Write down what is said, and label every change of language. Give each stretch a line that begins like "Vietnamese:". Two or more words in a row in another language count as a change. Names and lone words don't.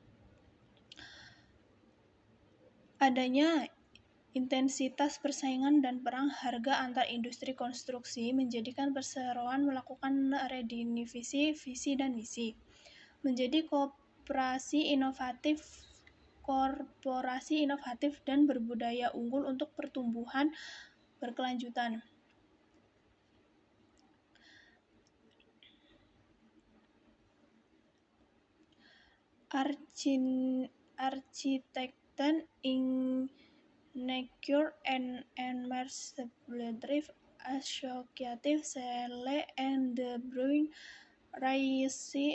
Indonesian: Adanya intensitas persaingan dan perang harga antar industri konstruksi menjadikan perseroan melakukan redefinisi visi dan misi. Menjadi korporasi inovatif dan berbudaya unggul untuk pertumbuhan berkelanjutan. Architecten Ingenieur and Meesterbedrijf Associatie Cele en de Bruin Racing